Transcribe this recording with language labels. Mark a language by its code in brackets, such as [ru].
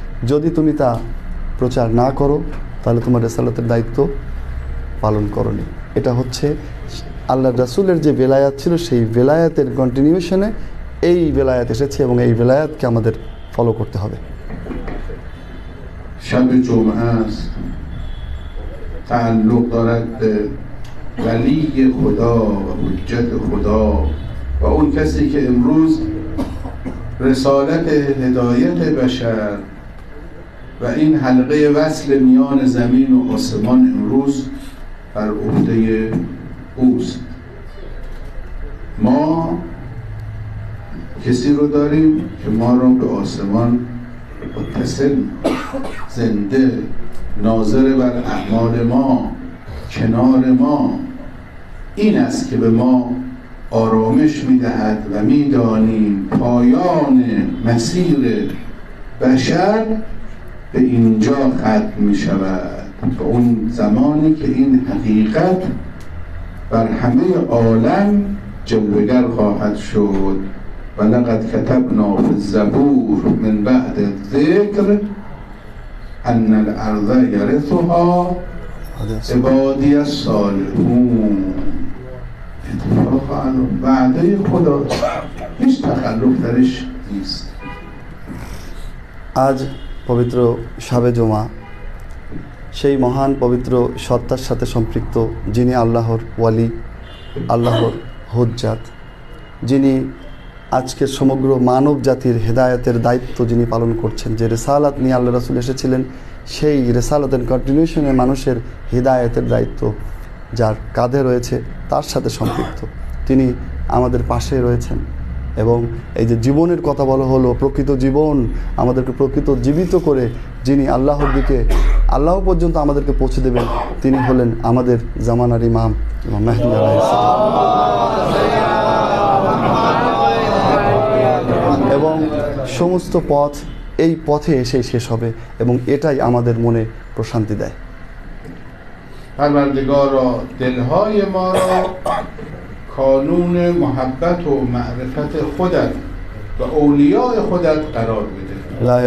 [bn] যদি তুমি তা প্রচার না করো তাহলে তোমার রিসালাতের দায়িত্ব পালন করনি। এটা হচ্ছে আল্লাহর রাসূলের যে বেলায়াত ছিল, সেই বেলায়াতের কন্টিনিউশনে এই বেলায়াত এসেছে এবং এই বেলায়াতকে আমাদের ফলো করতে হবে। [fa] شب جمعه است، تعلق دارد به ولی خدا و حجت خدا و اون کسی که امروز رسالت هدایت بشر و این حلقه وصل میان زمین و آسمان امروز بر عهده اوست. ما کسی رو داریم که ما رو به آسمان متصل، زنده، ناظر بر اعمال ما، کنار ما. این است که به ما آرامش میدهد و میدانیم پایان مسیر بشر به اینجا ختم میشود، به اون زمانی که این حقیقت بر همه عالم جلوگر خواهد شد. [ar] و لقد كتبنا في الزبور من بعد الذکر ان الارض یرثها عبادی الصالحون. [fa] اتفاق وعده خدا، هیچ تخلف درش نیست. [bn] আজ পবিত্র শাবে জুমা, সেই মহান পবিত্র সত্তার সাথে সম্পৃক্ত, যিনি আল্লাহর ওয়ালি, আল্লাহর হুজ্জাত, যিনি আজকের সমগ্র মানব জাতির হেদায়েতের দায়িত্ব যিনি পালন করছেন, যে রেসালাত নিয়ে আল্লাহ রাসূল এসেছিলেন, সেই রেসালাতের কন্টিনিউশনে মানুষের হেদায়েতের দায়িত্ব যার কাঁধে রয়েছে, তার সাথে সম্পৃক্ত। তিনি আমাদের পাশে রয়েছেন। এবং এই যে জীবনের কথা বলা হলো, প্রকৃত জীবন, আমাদেরকে প্রকৃত জীবিত করে যিনি আল্লাহর দিকে, আল্লাহ পর্যন্ত আমাদেরকে পৌঁছে দেবেন, তিনি হলেন আমাদের জামানার ইমাম মেহদী আলাইহিস সালাম। এবং সমস্ত পথ এই পথে এসেই শেষ হবে, এবং এটাই আমাদের মনে প্রশান্তি দেয়। [fa] پروردگارا دلهای ما را کانون محبت و معرفت خودت و اولیاء خودت قرار بده.